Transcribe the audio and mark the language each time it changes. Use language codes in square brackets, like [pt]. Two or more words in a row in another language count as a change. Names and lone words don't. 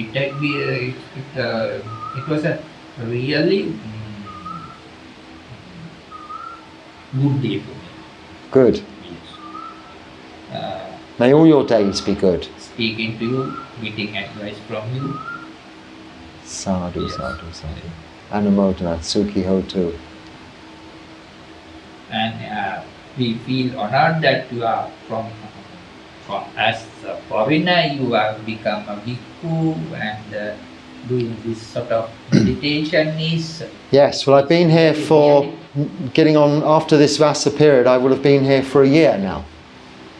[en] It was a really good day for me. Good. Yes. May all your days be good. Speaking to you, getting advice from you. Sadhu, Yes. [pi] sadhu, sadhu. Anumodana, sukhi hotu. [en] And we feel honored that you are from as a foreigner, you have become a bhikkhu and doing this sort of meditation is. Yes, well I've been here for, getting on after this Vassa period, I will have been here for a year now.